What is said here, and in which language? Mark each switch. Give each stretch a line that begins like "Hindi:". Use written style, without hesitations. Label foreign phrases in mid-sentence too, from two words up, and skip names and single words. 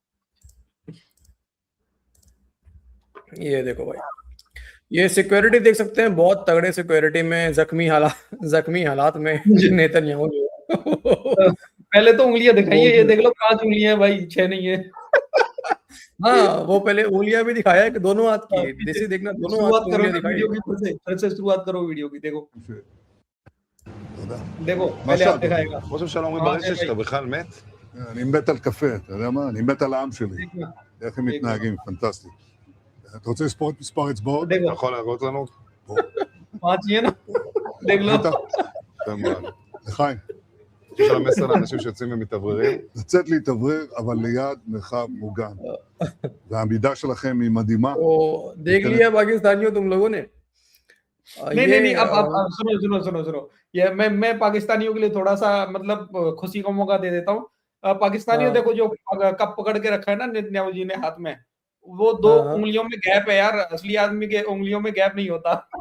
Hindi: ये देखो भाई, ये सिक्योरिटी देख सकते हैं, बहुत तगड़े सिक्योरिटी में जख्मी हालात में नेतन्याहू जो है। पहले तो उंगलियां दिखाइए, ये देख लो 5 उंगलियां भाई, 6 नहीं है। हाँ, वो पहले उंगलियां भी दिखाया कि दोनों हाथ की, देसी देखना, दोनों हाथ शुरुआत की करो उंगलियां ना दिखाई। वीडियो की, फिर से शुरुआत करो वीडियो की। देखो
Hebrew: תודה.
Hindi: देखो
Hebrew: מה
Hindi: पहले आप
Hebrew: שאתה
Hindi: दिखाएगा।
Hebrew: ראש הממשלה אומרים
Hindi: हाँ,
Hebrew: ברשת
Hindi: भाई।
Hebrew: שאתה בכלל מת? אני מת על קפה, אתה יודע מה? אני מת על העם שלי.
Hindi: देखना,
Hebrew: איך הם מתנהגים, פנטסטי. אתה רוצה לספור את מספר אצבעות?
Hindi: देखो
Hebrew: אתה יכול להראות לנו?
Hindi: 5 ही है ना, देख लो।
Hebrew: בטח. יפה מאוד. לחיים. יש לך מסר לאנשים שיוצאים ומתאווררים? לצאת להתאוורר, אבל ליד מרחב מוגן. והעמידה שלכם היא מדהימה.
Hindi: तो देख लिया पाकिस्तानियों तुम लोगों ने। नहीं, अब सुनो। ये मैं पाकिस्तानियों के लिए थोड़ा सा मतलब खुशी का मौका दे देता हूँ। पाकिस्तानियों हाँ। देखो जो कप पकड़ के रखा है ना नेतन्याहू जी ने हाथ में, वो 2 हाँ। उंगलियों में गैप है यार, असली आदमी के उंगलियों में गैप नहीं होता।